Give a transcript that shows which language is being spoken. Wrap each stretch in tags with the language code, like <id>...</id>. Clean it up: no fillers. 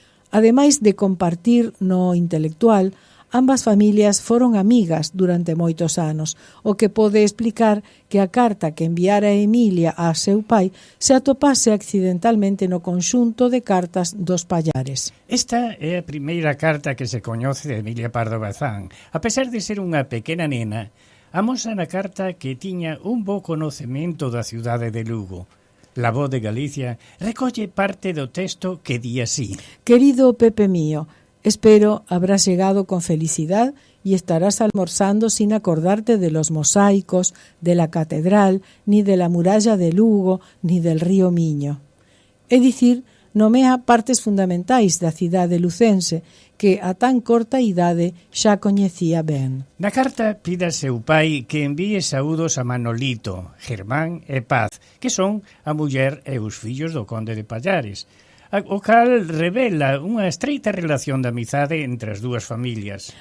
<gl>Ademais de compartir no intelectual, ambas familias foron amigas durante moitos anos, o que pode explicar que a carta que enviara Emilia a seu pai se atopase accidentalmente no conxunto de cartas dos Pallares. Esta é a primeira carta que se coñece de Emilia Pardo Bazán. A pesar de ser unha pequena nena, amosa na carta que tiña un bo conocemento da cidade de Lugo. La Voz de Galicia recolle parte do texto que di así.</gl> <es>Querido Pepe mío, espero habrás llegado con felicidad y estarás almorzando sin acordarte de los mosaicos, de la catedral, ni de la muralla de Lugo, ni del río Miño.</es> <gl>É dicir, nomea partes fundamentais da cidade lucense que a tan corta idade xa coñecía ben. Na carta pide a seu pai que envíe saúdos a Manolito, Germán e Paz, que son a muller e os fillos do conde de Pallares, o cal revela unha estreita relación de amizade entre as dúas familias.</gl>